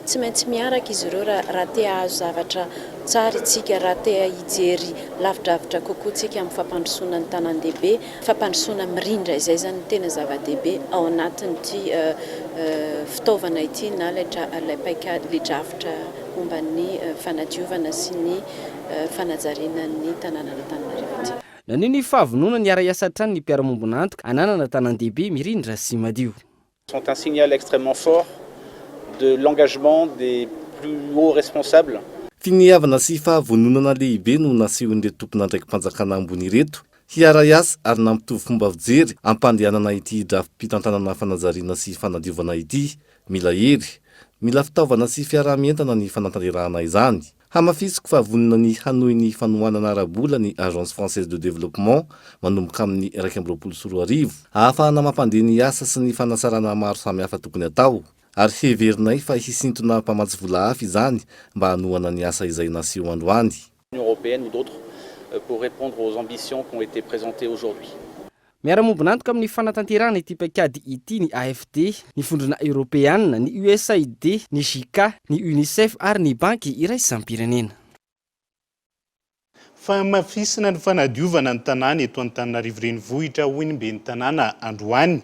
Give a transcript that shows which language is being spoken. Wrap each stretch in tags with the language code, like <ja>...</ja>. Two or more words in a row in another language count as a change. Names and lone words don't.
<mg>Tsy maintsy miaraka izy ireo raha te hahazo zavatra tsara itsika, raha te hijery lavidravitra kokoa tsika amin'ny fampandrosoana ny tanan-dehibe, fampandrosoana mirindra izay zany tena zava-dehibe ao anatin'ity fitaovana ity na ilay paikady le drafitra momba ny fanadiovana sy ny fanajariana ny tanàna Antananarivo. Nanio ny fahavonona ny ara-iasa trano ny mpiara-miombonantoka ananana tanan-dehibe mirindra sy madio.</mg> <fr>Sont un signal extrêmement fort de l'engagement des plus hauts responsables.</fr> <mg>Finiavana sy fahavononana lehibe no nasehon'ireo tompona ndraiky mpanjakana ambony ireto hiara-iasa ary nampitovy fomba fijery ampandehanana ity drafi-pitantanana fanajariana sy fanadiovana ity. Mila hery, mila fitaovana sy fiarah-mientana ny fanatanterahana izany. Hamafisiko fahavonona ny hanohy ny fanohanana ara-bola ny Agence Française de Développement manomboka amin'ny 2024 ahafahana mampandeha ny asa sy ny fanasarana maro samihafa tokony atao. Ary heverinay fa hisintona mpamatsy vola hafa izany mba hanohana ny asa izay naseho androany.</mg> <fr>L'Union européenne ou d'autres pour répondre aux ambitions qui ont été présentées aujourd'hui.</fr> <mg>Miara-miombonantoka amin'ny fanatanterahana ity paikady ity ny AFD, ny fondrona Européenne, ny USAID, ny JICA, ny UNICEF ary ny banky iraisam-pirenena. Famafisina ny fanadiovana ny tanàna eto Antananarivo renivohitra hoy ny ben'ny tanàna androany.</mg>